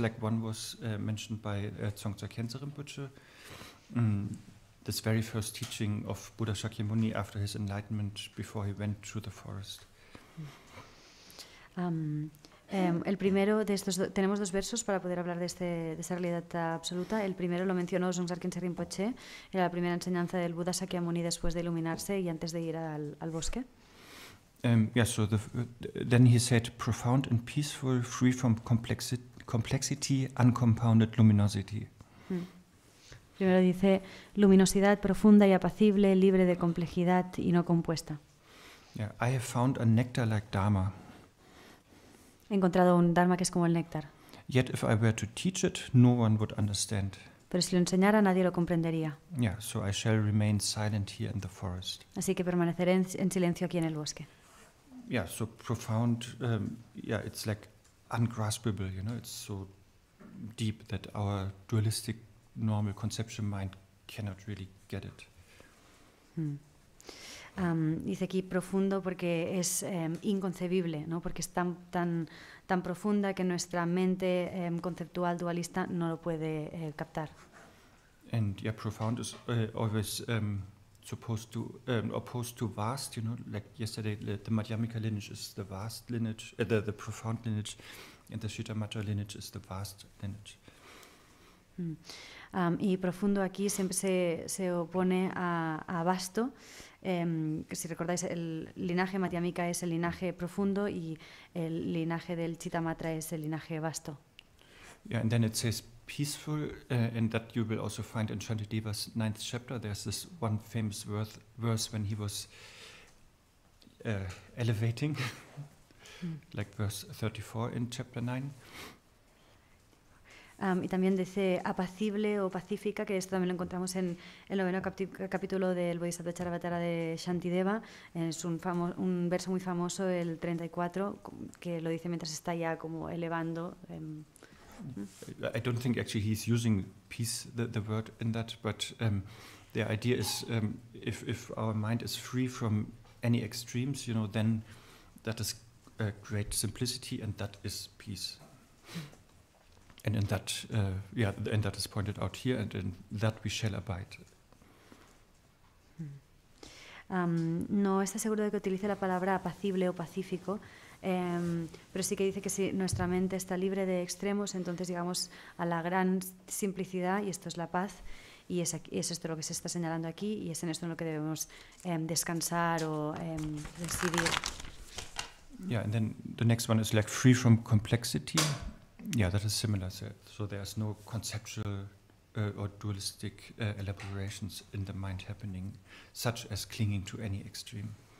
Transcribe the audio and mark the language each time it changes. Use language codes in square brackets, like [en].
[en] Like one was mentioned by Dzongsar Khyentse Rinpoche. This very first teaching of Buddha Shakyamuni after his enlightenment, before he went through the forest. [es] El primero de estos tenemos dos versos para poder hablar de esa realidad absoluta. El primero lo mencionó Dzongsar Khyentse Rinpoche, era la primera enseñanza del Buda Shakyamuni después de iluminarse y antes de ir al bosque. [en] So then he said, profound and peaceful, free from complexity, uncompounded luminosity. [es] Primero dice, luminosidad profunda y apacible, libre de complejidad y no compuesta. [en] I have found a nectar like Dharma. [es] He encontrado un Dharma que es como el néctar. [en] Yet if I were to teach it, no one would understand. [es] Pero si lo enseñara, nadie lo comprendería. [en] So I shall remain silent here in the forest. [es] Así que permaneceré en silencio aquí en el bosque. [en] So profound, it's like ungraspable, it's so deep that our dualistic normal conception mind cannot really get it. [es] Dice aquí profundo porque es inconcebible, ¿no? Porque es tan profunda que nuestra mente conceptual dualista no lo puede captar. [en] And profound is always supposed to opposed to vast, like yesterday the Madhyamika lineage is the vast lineage, the profound lineage, and the Shittamatra lineage is the vast lineage. [es] Y profundo aquí siempre se opone a vasto, que si recordáis el linaje Madhyamika es el linaje profundo y el linaje del Shittamatra es el linaje vasto. [en] And then it says peaceful, and that you will also find in Shantideva's 9th chapter. There's this one famous verse when he was elevating, like verse 34 in chapter 9. [es] Y también dice apacible o pacífica, que esto también lo encontramos en el 9º capítulo del Bodhicaryavatara de Shantideva. Es un verso muy famoso, el 34, que lo dice mientras está ya como elevando. [en] I don't think actually he's using peace, the word in that, but the idea is if our mind is free from any extremes, then that is great simplicity, and that is peace. And in that, and that is pointed out here, and in that we shall abide. [es] No está seguro de que utilice la palabra apacible o pacífico, pero sí que dice que si nuestra mente está libre de extremos, entonces llegamos a la gran simplicidad, y esto es la paz, y es esto lo que se está señalando aquí, y es en esto en lo que debemos descansar o residir. [en] And then the next one is like free from complexity. That is similar. So there's no conceptual or dualistic elaborations in the mind happening, such as clinging to any extreme.